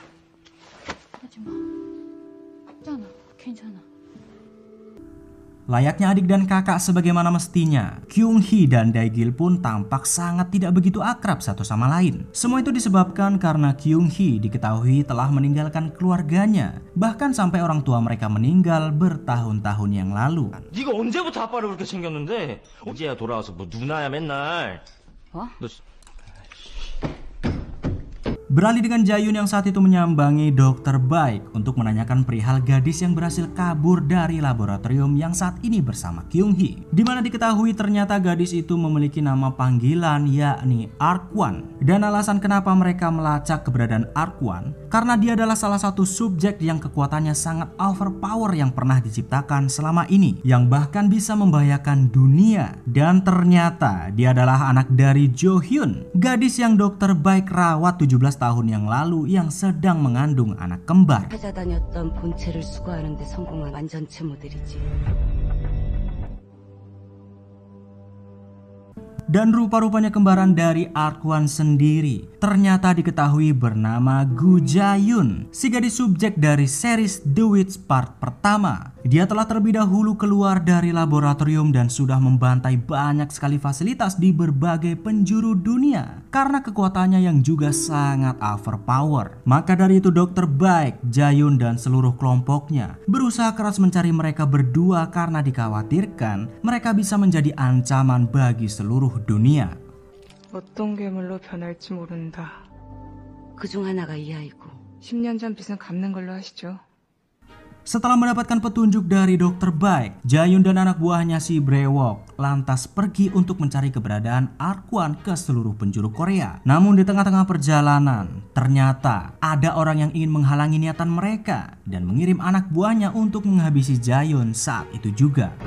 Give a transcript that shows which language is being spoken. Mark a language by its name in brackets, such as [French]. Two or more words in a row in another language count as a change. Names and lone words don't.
[Indonesian] Layaknya adik dan kakak sebagaimana mestinya, Kyung Hee dan Dae-gil pun tampak sangat tidak begitu akrab satu sama lain. Semua itu disebabkan karena Kyung Hee diketahui telah meninggalkan keluarganya, bahkan sampai orang tua mereka meninggal bertahun-tahun yang lalu. [Korean] 네가 언제부터 아빠를 그렇게 챙겼는데? 이제야 돌아와서 뭐 누나야 맨날. 어? 너 [Indonesian] Beralih dengan Jayun yang saat itu menyambangi Dr. Baek untuk menanyakan perihal gadis yang berhasil kabur dari laboratorium yang saat ini bersama Kyung Hee. Dimana diketahui ternyata gadis itu memiliki nama panggilan yakni Arkwon. Dan alasan kenapa mereka melacak keberadaan Arkwon karena dia adalah salah satu subjek yang kekuatannya sangat overpower yang pernah diciptakan selama ini, yang bahkan bisa membahayakan dunia. Dan ternyata dia adalah anak dari Jo Hyun, gadis yang Dr. Baek rawat 17 tahun yang lalu yang sedang mengandung anak kembar. [Korean] 찾아다녔던 본체를 수거하는 데 성공한 완전체 모델이지. [Indonesian] Dan rupa-rupanya kembaran dari Arkwon sendiri ternyata diketahui bernama Gu Jayun, si gadis subjek dari series The Witch part pertama. Dia telah terlebih dahulu keluar dari laboratorium dan sudah membantai banyak sekali fasilitas di berbagai penjuru dunia karena kekuatannya yang juga sangat overpower. Maka dari itu Dr. Baek, Jayun dan seluruh kelompoknya berusaha keras mencari mereka berdua karena dikhawatirkan mereka bisa menjadi ancaman bagi seluruh dunia. [Korean] 어떤 괴물로 변할지 모른다. 그중 하나가 이 아이고. 10년 전 빚은 갚는 걸로 하시죠. [Indonesian] Setelah mendapatkan petunjuk dari Dr. Baek, Jayun dan anak buahnya si Brewok lantas pergi untuk mencari keberadaan Arkwon ke seluruh penjuru Korea. Namun di tengah-tengah perjalanan, ternyata ada orang yang ingin menghalangi niatan mereka dan mengirim anak buahnya untuk menghabisi Jayun saat itu juga.